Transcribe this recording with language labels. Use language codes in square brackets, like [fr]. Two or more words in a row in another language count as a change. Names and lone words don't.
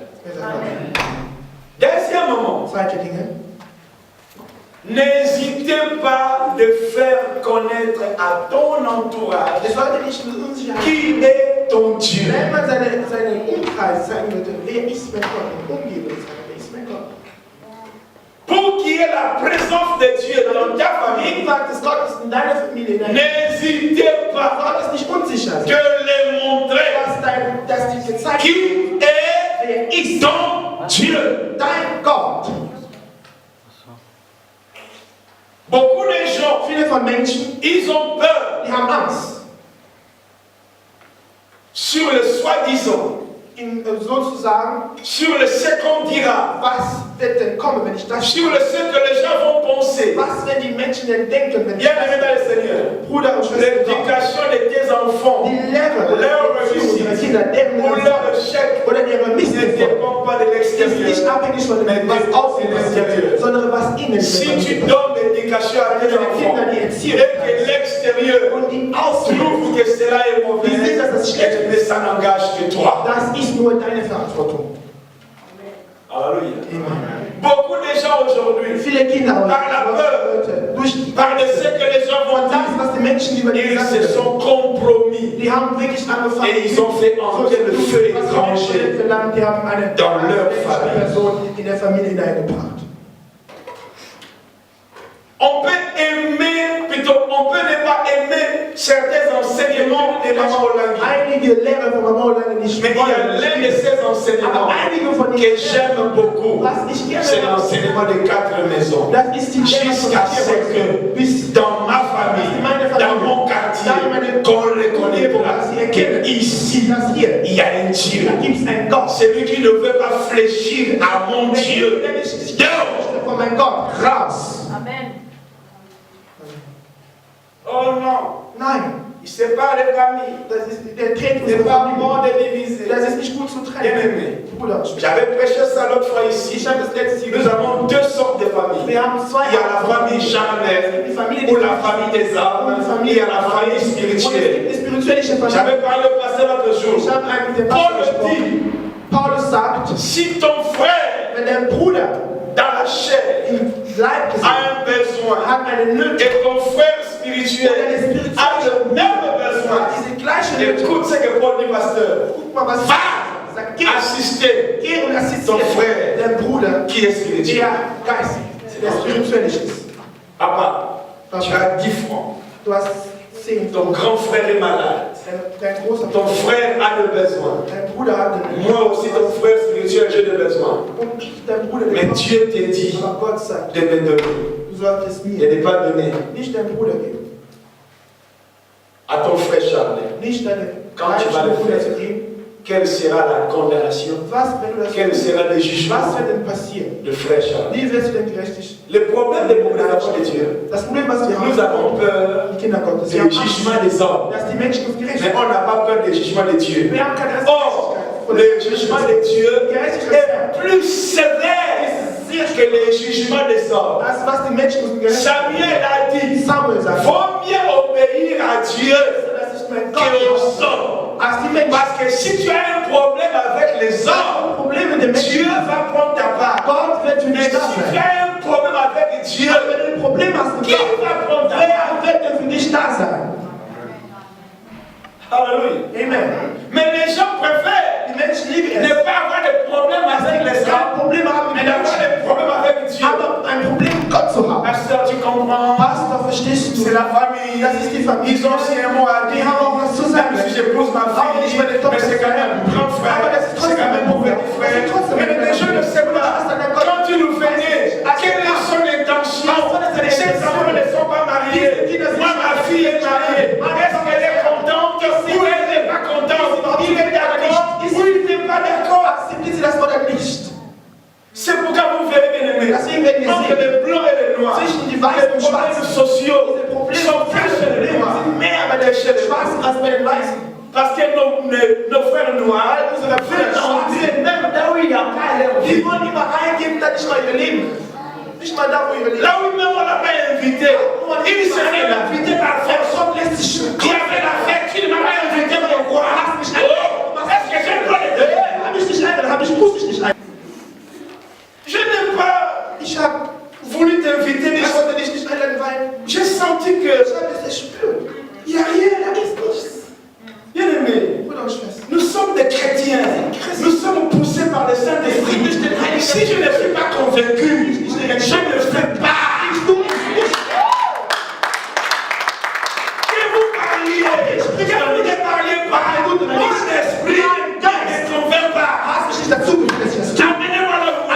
[de] Wer sagt Amen? [fr] Deuxième moment, [de] Zweite Dinge. [fr] n'hésitez pas de faire connaître à ton entourage [de] Es sollte nicht mit Unsicherheit. [fr] qui est ton Dieu. [de] Wenn man seinen Umkreis zeigen würde, wer ist mein Gott, in Umgebung zeigen, wer ist mein Gott. [fr] Pour qu'il y ait la présence de Dieu dans ta [de] Die [fr] famille, [de] Gegenwart des Gottes in deiner Familie, in deiner [fr] n'hésitez pas [de] Gott ist nicht unsicher. [fr] de les montrer [de] Dass dir gezeigt wird, [fr] qui est [de] wer ist [fr] ton Dieu. [de] Dein Gott. [fr] Beaucoup de gens, [de] Viele von Menschen, [fr] ils ont peur [de] die haben Angst. [fr] sur le soi-disant, [de] Sozusagen, [fr] sur le ce qu'on dira, [de] was wird denn kommen, wenn ich das [fr] sur le ce que les gens vont penser. [de] Was werden die Menschen denn denken, wenn ich [fr] Bien aimé dans le Seigneur, [de] Bruder und Schwester, [fr] l'éducation de tes enfants, [de] die Lehre, [fr] leur [de] Erziehung ihrer [fr] réussite [de] Kinder, deren [fr] ou leur échec [de] oder ihre [fr] ne [de] Misserfolge [fr] dépend pas de [de] ist nicht [fr] l'extérieur. [de] abhängig von dem, was außen passiert, sondern was innen [fr] Si tu [de] passiert. [fr] donnes l'éducation à tes enfants et que l'extérieur [de] Und die Außen, [fr] trouve que cela est mauvais, [de] die sehen, dass das schlecht [fr] mais ça n'engage que toi. [de] das ist nur deine Verantwortung. [fr] Alléluia. [de] Amen. [fr] Beaucoup de gens aujourd'hui, [de] Viele Kinder [fr] Par la peur. [de] heute, durch [fr] par de ce que les gens vont [de] das, [fr] dire, [de] was die Menschen über die [fr] ils [de] sagen, [fr] se sont compromis [de] die haben wirklich angefangen, [fr] et ils ont fait entrer le feu étranger [de] verlangt, die haben eine [fr] dans leur [de] ausländische [fr] famille. [de] Person in der Familie hineingebracht. [fr] On peut aimer, plutôt, on peut ne pas aimer certains enseignements de Maman Olangi. [de] Einige Lehrer von Mama Olangi nicht [fr] Mais il y a l'un de ces enseignements [de] aber einige von [fr] que j'aime beaucoup. [de] was ich gerne [fr] C'est l'enseignement des 4 maisons. [de] das ist die Lehre von [fr] Jusqu'à ce que [de] bis [fr] dans ma famille, dans mon quartier, qu'on reconnaît qu'ici, [de] das hier, [fr] il y a un Dieu. [de] da gibt es einen Gott. [fr] Celui qui ne veut pas fléchir à mon Dieu. [de] Der nicht [fr] Non. [de] von meinem Gott raus. [fr] Amen. Oh non, [de] Nein, [fr] il sépare les familles. [de] das ist der Trägt [fr] C'est [de] unsere [fr] pas [de] Familie. [fr] bon de diviser. [de] Das ist nicht gut zu [fr] Bien [de] trennen. [fr] aimé. [de] Bruder, [fr] J'avais prêché ça l'autre fois ici. [de] ich habe das letzte [fr] Nous avons 2 sortes de familles. [de] Wir haben zwei [fr] Il y a la famille charnelle [de] die Familie [fr] ou la famille des âmes. Il y a la famille [de] und es [fr] spirituelle. [de] gibt die spirituelle Familie. [fr] J'avais parlé au pasteur l'autre jour. [de] Ich habe einen mit dem [fr] Paul [de] Pastor gesprochen. Paulus sagt, [fr] Si ton frère [de] wenn dein Bruder [fr] dans la chair [de] im Leib [fr] a un besoin [de] hat eine Nöte, [fr] et ton frère spirituel a le même besoin, [de] diese gleiche Nöte, [fr] écoute ce que Paul dit, pasteur. [de] guck mal, was [fr] Va [de] sagt, geh [fr] assister [de] und [fr] ton [de] assistiere [fr] frère [de] dein Bruder, [fr] qui est spirituel. [de] der geistig, der spirituell ist. [fr] Papa, tu as 10 francs. [de] Du hast 10. [fr] Ton grand frère est malade. [de] Dein großer [fr] Ton frère a le besoin. [de] dein Bruder hat den [fr] Moi aussi, ton frère spirituel, j'ai le besoin. [de] und dein Bruder [fr] Mais [de] den [fr] Dieu te dit [de] aber Gott sagt, [fr] de me donner, [de] du solltest [fr] de [de] mir [fr] ne pas donner [de] nicht deinem Bruder geben, [fr] à ton frère Charles. [de] nicht deinem [fr] Quand tu vas le [de] Bruder [fr] faire, [de] zu geben. [fr] quelle sera la condamnation? [de] Was, wenn du das [fr] Quel sera le jugement [de] was wird denn passieren? [fr] de frère Charles? [de] Wie wirst du denn gerechtig? [fr] Le problème des enfants de Dieu, [de] Das Problem, was wir haben, [fr] nous avons peur [de] die Kinder Gottes, [fr] du jugement des hommes, [de] dass die Menschen uns gerecht [fr] mais on n'a pas peur du jugement de Dieu. [de] Wir haben keine [fr] Or, le jugement de Dieu est plus sévère que le jugement des hommes. [de] Das, was die Menschen uns gerecht [fr] Samuel a dit, [de] Samuel sagt, [fr] vaut mieux obéir à Dieu [de] das ist mein Gott, [fr] qu'aux hommes. [de] als die Menschen, [fr] Parce que si tu as un problème avec les hommes, [de] Probleme der [fr] Dieu [de] Menschen, [fr] va prendre ta part. [de] Gott wird für [fr] Mais [de] dich [fr] si [de] da [fr] tu [de] sein. [fr] as un problème avec Dieu, [de] Wenn du ein Problem hast mit [fr] qui [de] Gott, [fr] va prendre ta part? [de] wer wird denn für dich da sein? [fr] Alléluia. [de] Amen. [fr] Mais les gens préfèrent [de] Die Menschen lieben [fr] ne [de] es. [fr] pas avoir de problème avec les [de] Kein [fr] hommes, [de] Problem haben [fr] mais [de] mit [fr] d'avoir [de] Menschen, [fr] des problèmes avec Dieu. [de] aber ein Problem mit Gott zu haben. [fr] Pasteur, tu comprends? [de] Pastor, verstehst du? [fr] C'est la famille. [de] Das ist die Familie. [fr] Ils ont aussi un mot à [de] Die [fr] dire. [de] haben auch was zu sagen. [fr] Même si j'épouse ma [de] Aber nicht [fr] fille, [de] meine Tochter. [fr] mais c'est quand même un grand frère. [de] Aber das ist [fr] C'est [de] trotzdem [fr] quand même [de] ein [fr] mon petit [de] Bruder. [fr] frère. [de] Das ist trotzdem [fr] Mais [de] ein [fr] les gens ne savent pas. Quand tu nous fais dire, quelle est son intention? Ses enfants ne sont pas mariés. Moi, ma fille est mariée. Est-ce qu'elle est contente ou elle n'est pas contente? Il est d'accord ou il n'est pas d'accord? [de] Akzeptiert sie das oder nicht? [fr] C'est pourquoi vous verrez, bien aimé, [de] Deswegen werden wir [fr] entre [de] sehen, [fr] les blancs et les noirs, [de] zwischen die Weißen [fr] les [de] und [fr] problèmes [de] Schwarzen, [fr] sociaux [de] diese Probleme [fr] sont plus chez les [de] Probleme [fr] noirs [de] sind mehr bei den [fr] que chez les [de] Schwarzen als bei den Weißen. [fr] Parce que nos frères noirs veulent entrer même là où il n'y a pas leur [de] Die [fr] vie. [de] wollen immer eingeben, da nicht mal ihr Leben. Nicht mal da, wo ihr Leben. [fr] Là où même on l'a pas invité, il serait invité par force. [de] lässt sich [fr] Qui avait la fête, qui ne m'a pas invité, pourquoi? Oh, est-ce que j'ai le droit de dire? [de] Hab ich nicht eingeladen, muss ich nicht eingeladen. [fr] Je n'ai pas [de] Ich habe [fr] voulu t'inviter, mais [de] ich wollte dich nicht einladen, weil [fr] j'ai senti [de] ich [fr] que [de] habe es gespürt. [fr] il n'y a rien. [de] Da ist nichts. [fr] Bien aimé. [de] Bruder und Schwester. [fr] Nous sommes des chrétiens. Nous sommes poussés par le Saint-Esprit. Si je ne suis pas convaincu, je ne fais pas. Que vous parliez, que vous ne parliez pas, mon esprit ne convainc pas. [de] Hast mich nicht dazu geführt, dass ich das tue. [fr] Amenez-moi